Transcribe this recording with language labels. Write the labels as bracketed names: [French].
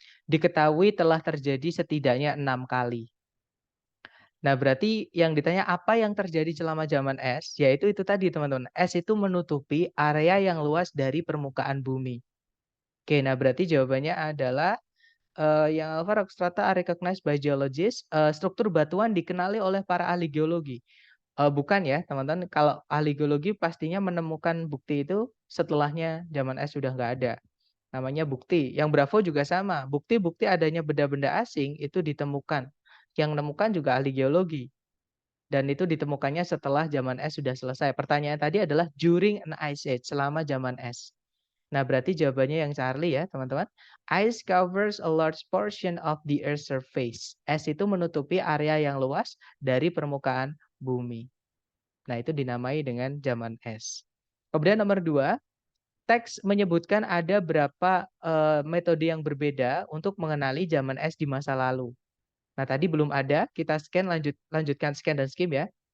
[Indonesian] Diketahui telah terjadi setidaknya 6 kali. Nah, berarti yang ditanya apa yang terjadi selama zaman es, yaitu itu tadi teman-teman. Es itu menutupi area yang luas dari permukaan bumi. Oke, nah berarti jawabannya adalah Yang alpha [English] rock strata are recognized by geologists. [Indonesian] Struktur batuan dikenali oleh para ahli geologi. Bukan ya, teman-teman. Kalau ahli geologi pastinya menemukan bukti itu setelahnya zaman es sudah nggak ada. Namanya bukti. Yang Bravo juga sama. Bukti-bukti adanya benda-benda asing itu ditemukan. Yang menemukan juga ahli geologi. Dan itu ditemukannya setelah zaman es sudah selesai. Pertanyaan tadi adalah [English] during an ice age, [Indonesian] selama zaman es. Nah, berarti jawabannya yang Charlie ya, teman-teman. [English] Ice covers a large portion of the Earth's surface. [Indonesian] Es itu menutupi area yang luas dari permukaan bumi. Nah, itu dinamai dengan zaman es. Kemudian nomor 2, teks menyebutkan ada berapa metode yang berbeda untuk mengenali zaman es di masa lalu. Nah, tadi belum ada, kita lanjutkan scan dan skim ya.